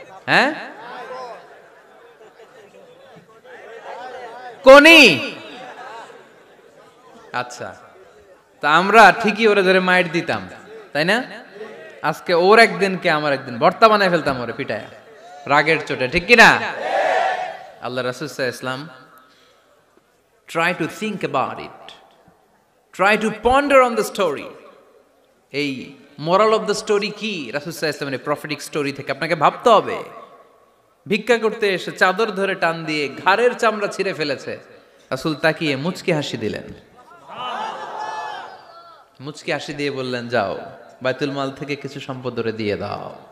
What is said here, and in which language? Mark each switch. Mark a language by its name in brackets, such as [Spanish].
[Bangla] হ্যাঁ, কোনি? আচ্ছা, তা আমরা ঠিকই ওরে ধরে মাইর দিতাম, তাই না? আজকে ওর একদিনকে আমার একদিন ভর্তা বানায় ফেলতাম ওরে পিটায়া, রাগের চোটে, ঠিক কিনা? [English] আল্লাহ রাসূল [Arabic] সাল্লাল্লাহু আলাইহি ওয়াসাল্লাম [English] try to think about it, try to ponder on the story. [Bangla] এই [English] moral of the story [Bangla] কি? রাসূল সাল্লাল্লাহু আলাইহি ওয়াসাল্লামের প্রফেটিক স্টোরি থেকে আপনাকে ভাবতে হবে। ভিক্ষা করতে এসে চাদর ধরে টান দিয়ে ঘাড়ের চামড়া ছিঁড়ে ফেলেছে, রাসূল তাকিয়ে মুচকি হাসি দিলেন। মুচকি হাসি দিয়ে বললেন, যাও বাইতুল মাল থেকে কিছু সম্পদ ধরে দিয়ে দাও।